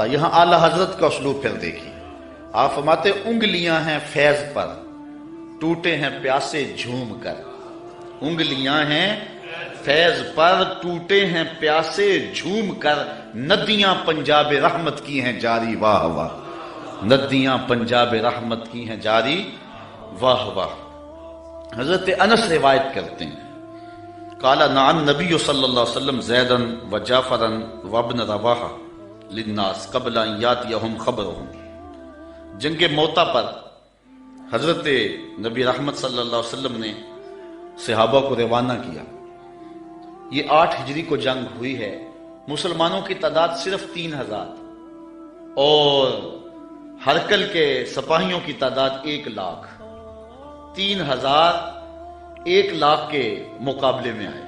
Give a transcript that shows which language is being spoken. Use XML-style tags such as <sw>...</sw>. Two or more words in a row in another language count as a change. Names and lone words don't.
<ur>یہاں اعلی حضرت کا اسلوب پھر دیکھیے، آپ فرماتے انگلیاں ہیں فیض پر، ٹوٹے ہیں پیاسے جھوم کر، انگلیاں ہیں فیض پر، ٹوٹے ہیں پیاسے جھوم کر، ندیاں پنجاب رحمت کی ہیں جاری واہ واہ، ندیاں پنجاب رحمت کی ہیں جاری واہ واہ۔ حضرت انس روایت کرتے ہیں</ur> <ar>قال نعن نبی صلی اللہ علیہ وسلم زیدا و جعفرا و ابن رواحہ للناس قبل ان یاتیہم خبرہم،</ar> <ur>جنگ موتا پر حضرت نبی رحمت صلی اللہ علیہ وسلم نے صحابہ کو روانہ کیا۔ یہ 8 ہجری کو جنگ ہوئی ہے، مسلمانوں کی تعداد صرف 3000 اور ہرکل کے سپاہیوں کی تعداد 1 لاکھ، 3000 1 لاکھ کے مقابلے میں آئے۔</ur>